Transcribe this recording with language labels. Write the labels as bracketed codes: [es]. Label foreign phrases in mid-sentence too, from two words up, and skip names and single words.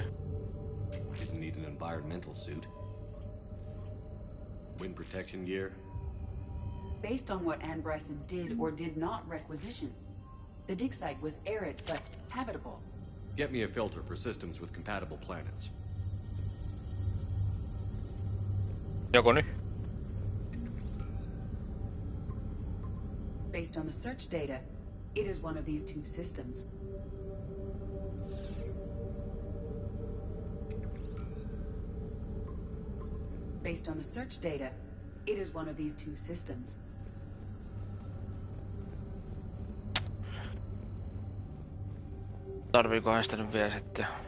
[en] Didn't need an environmental suit. Wind protection gear. Based on what Anne Bryson did or did not requisition, the dig site was arid but habitable. Get me a filter for systems with compatible planets. [fi] Joko nyt? [en] Based on the search data, it is one of these two systems. Based on the search data, it is one of these two systems. [fi] Tarviikohan sitä nyt vielä sitten?